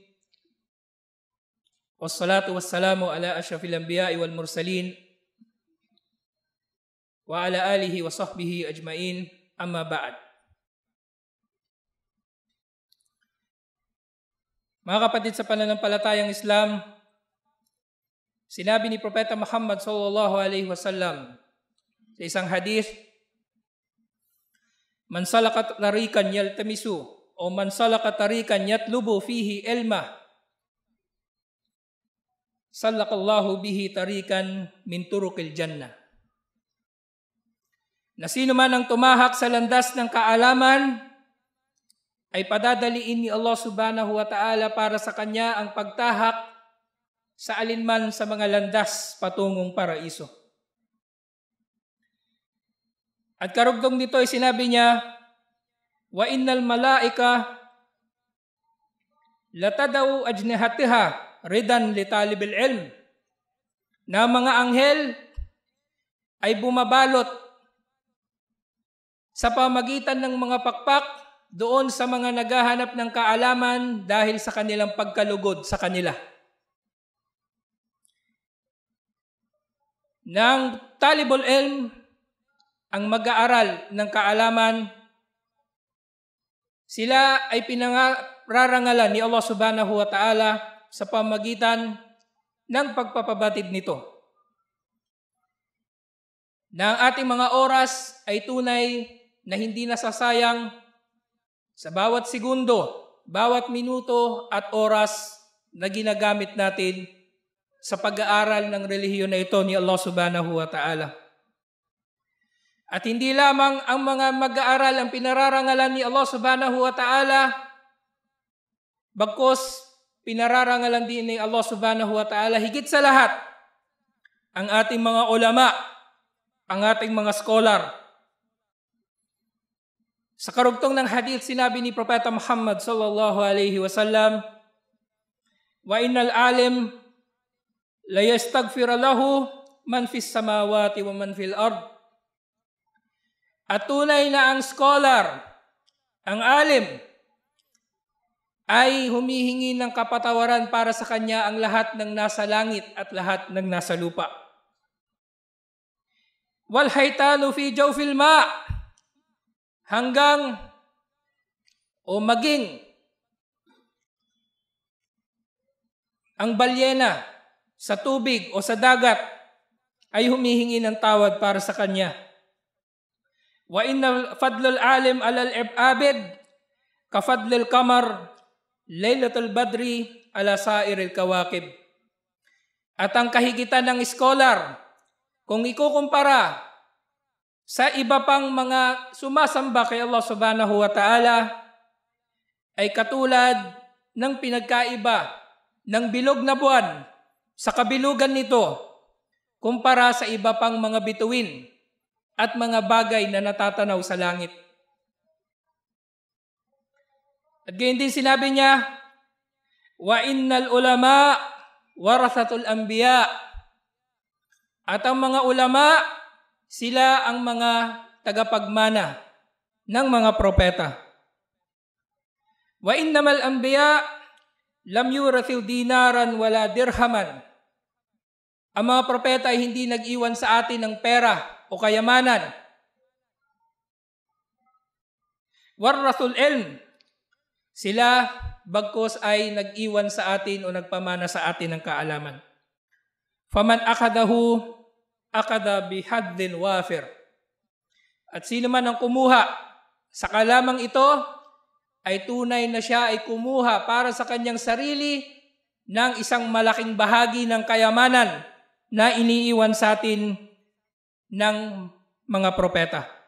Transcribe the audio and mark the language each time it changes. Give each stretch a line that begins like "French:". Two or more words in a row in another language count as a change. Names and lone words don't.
Arabic: والصلاة والسلام على أشرف الأنبياء والمرسلين وعلى آله وصحبه أجمعين أما بعد.
Filipino: Mga kapatid sa pananampalatayang Islam, sinabi ni Propeta Muhammad
Arabic: صلى الله عليه وسلم
Filipino: sa isang hadith,
Arabic: من سلك طريقا يلتمس
Filipino: o
Arabic: من سلك طريقا يطلب فيه علما سلك الله به طريقا من طرق الجنة.
Filipino: Na sino man ang tumahak sa landas ng kaalaman ay padadaliin ni Allah
Arabic: سبحانه وتعالى
Filipino: para sa kanya ang pagtahak sa alinman sa mga landas patungong paraiso. At karugtong nito ay sinabi niya,
Arabic: وإن الملائكة لتضع أجنحتها رضا لطالب العلم.
Filipino: na mga anghel ay bumabalot sa pamagitan ng mga pakpak doon sa mga naghahanap ng kaalaman dahil sa kanilang pagkalugod sa kanila. Nang
Arabic: طالب العلم,
Filipino: ang mag-aaral ng kaalaman, sila ay pinangarangalan ni Allah
Arabic: سبحانه وتعالى
Filipino: sa pamagitan ng pagpapabatid nito. Na ang ating mga oras ay tunay na hindi nasasayang sa bawat segundo, bawat minuto at oras na ginagamit natin sa pag-aaral ng relihiyon na ito ni Allah
Arabic: سبحانه وتعالى.
Filipino: At hindi lamang ang mga mag-aaral ang pinararangalan ni Allah
Arabic: سبحانه وتعالى,
Filipino: bagkus pinararangalan din ni Allah
Arabic: سبحانه وتعالى
Filipino: higit sa lahat ang ating mga ulama, ang ating mga scholar. Sa karugtong ng hadith, sinabi ni Propeta Muhammad
Arabic: صلى الله عليه وسلم, "وإن العالم ليستغفر له من في السماوات ومن في الأرض."
Filipino: At tunay na ang scholar, ang alim, ay humihingi ng kapatawaran para sa kanya ang lahat ng nasa langit at lahat ng nasa lupa.
Arabic: والحيتان في جوف الماء,
Filipino: hanggang o maging ang balyena sa tubig o sa dagat ay humihingi ng tawad para sa kanya.
Arabic: وإن فضل العالم على العابد كفضل القمر ليلة البدر على سائر الكواكب.
Filipino: At ang kahigitan ng scholar, kung ikukumpara sa iba pang mga sumasamba kay Allah
Arabic: سبحانه وتعالى,
Filipino: ay katulad ng pinagkaiba ng bilog na buwan sa kabilugan nito kumpara sa iba pang mga bituin at mga bagay na natatanaw sa langit. At gayon din sinabi niya,
Arabic: "وإن العلماء ورثة الأنبياء."
Filipino: At ang mga ulama, sila ang mga tagapagmana ng mga propeta.
Arabic: "وإن الأنبياء لم يورثوا دينارا ولا درهما."
Filipino: Ang mga propeta ay hindi nag-iwan sa atin ng pera o kayamanan.
Arabic: ورثوا العلم,
Filipino: sila bagkos ay nag-iwan sa atin o nagpamana sa atin ng kaalaman.
Arabic: فمن أخذه أخذ بحظ وافر.
Filipino: At sino man ang kumuha sa kalamang ito, ay tunay na siya ay kumuha para sa kanyang sarili ng isang malaking bahagi ng kayamanan na iniiwan sa atin ng mga propeta.